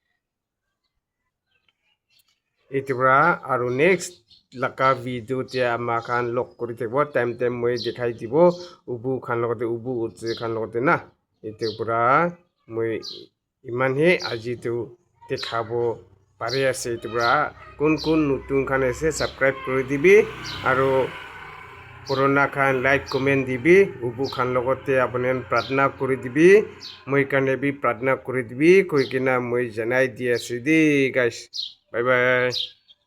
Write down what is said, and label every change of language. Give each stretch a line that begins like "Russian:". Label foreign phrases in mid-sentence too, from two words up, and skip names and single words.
Naga Pidgin: itu bra aru next laka video te amakan lok kori thebo time moi dekhai dibo ubu khan logote ubu utse khan logote na itu pura moi iman he aji tu dekhabo pare ase itu pura kun nutun khan ase subscribe kori dibi aru purana khan
English: like comment
Naga Pidgin: dibi ubu khan logote apunen pratna kori dibi moi kane bi pratna kori dibi koi kina moi janai di ase di
English: guys bye bye